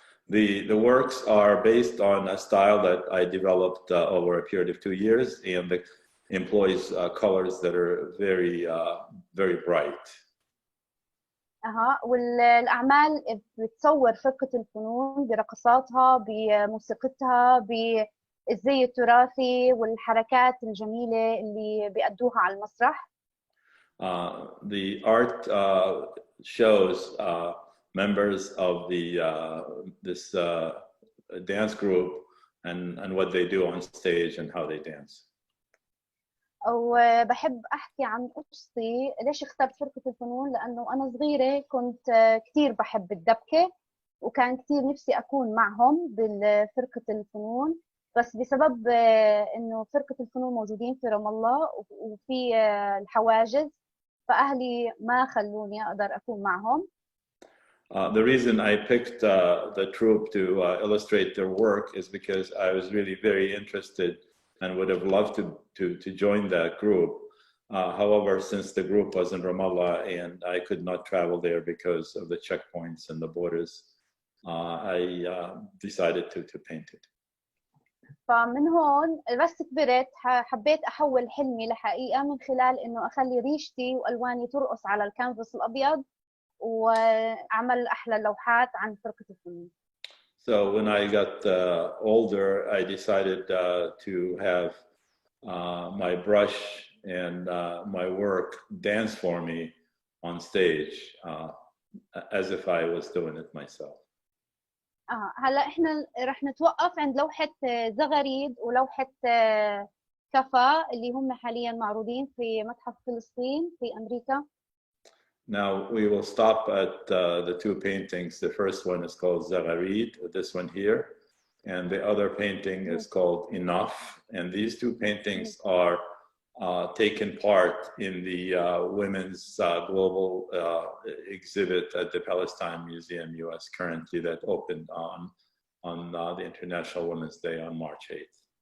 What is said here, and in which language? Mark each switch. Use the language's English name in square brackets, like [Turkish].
[English] The works are based on a style that I developed over a period of 2 years, and it employs colors that are very bright. [Arabic] والأعمال بتصور فرقة الفنون برقصاتها، بموسيقتها، بالزي التراثي والحركات الجميلة اللي بيأدوها على المسرح. [English] The art shows members of this dance group and what they do on stage and how they dance. [Arabic] وبحب أحكي عن قصتي. ليش اخترت فرقة الفنون؟ لأنه أنا صغيرة كنت كتير بحب الدبكة، وكان كتير نفسي أكون معهم بالفرقة الفنون، بس بسبب إنه فرقة الفنون موجودين في رام الله وفي الحواجز، فأهلي ما خلوني أقدر أكون معهم. [English] The reason I picked the troupe to illustrate their work is because I was really very interested and would have loved to join that group. However, since the group was in Ramallah and I could not travel there because of the checkpoints and the borders, I decided to paint it. [Arabic] فمن هون بس كبرت حبيت أحول حلمي لحقيقة من خلال إنه أخلي ريشتي وألواني ترقص على الكانفاس الأبيض وأعمل أحلى لوحات عن فرقة الفنون. [English] So when I got older, I decided to have my brush and my work dance for me on stage, as if I was doing it myself. [Arabic] هلا إحنا رح نتوقف عند لوحة زغريد ولوحة كفا اللي هم حاليا معروضين في متحف فلسطين في أمريكا. [English] Now we will stop at the 2 paintings. The first one is called Zagharid, this one here, and the other painting is called Enough. And these 2 paintings are taken part in the Women's Global exhibit at the Palestine Museum, US, currently, that opened on the International Women's Day on March 8th.